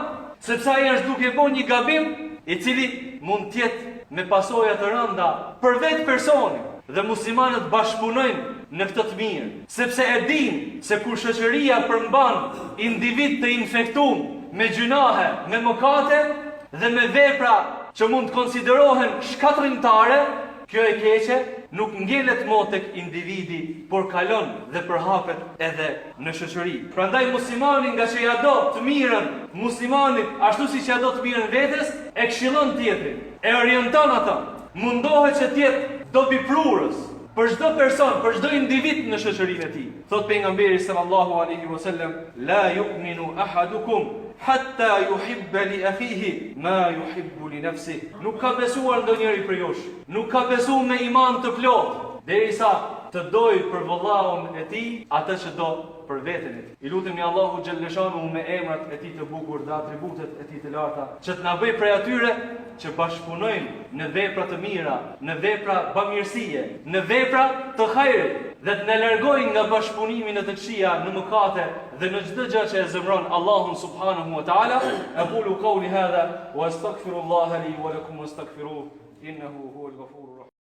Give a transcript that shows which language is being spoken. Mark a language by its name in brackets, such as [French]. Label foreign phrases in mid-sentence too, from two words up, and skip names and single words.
[Albanian] Sepse ai është duke bëu një gabim i cili mund të jetë me pasoja të rënda për vetë personin, dhe muslimanët bashkëpunojnë në këtë të mirë, sepse e dinë se kur shoqëria përmban individ të infektuar me gjunahe, me mëkate dhe me vepra që mund të konsiderohen shkatërrimtare, kjo e keqe nuk ngjelet më tek individi, por kalon dhe përhapet edhe në shoqëri. Prandaj muslimani nga që ja do të mirën muslimanit, ashtu siç ja do të mirën vetes, e këshillon tjetrin, e orienton ata, mundohet që të jetë dobiprurës për çdo person, për çdo individ në shoqërinë e tij. Thot pejgamberi [Arabic] صلى الله عليه وسلم، لا يؤمن أحدكم حتى يحب لأخيه ما يحب لنفسه. [Albanian] Nuk ka besuar ndonjëri prej jush, nuk ka besuar me iman të plotë, derisa të dojë për vëllaun e tij atë që do për veten e tij. I lutemi Allahu xhalleshanu me emrat e tij të bukur dhe atributet e tij të larta, që të na bëj prej atyre që bashkëpunojnë në vepra të mira, në vepra bamirësie, në vepra të hajrit, dhe të na largojnë nga bashkëpunimi në të këqija, në mëkate dhe në çdo gjë që e zemron Allahun [Arabic] سبحانه وتعالى. أقول قولي هذا وأستغفر الله لي ولكم وأستغفره إنه هو الغفور الرحيم.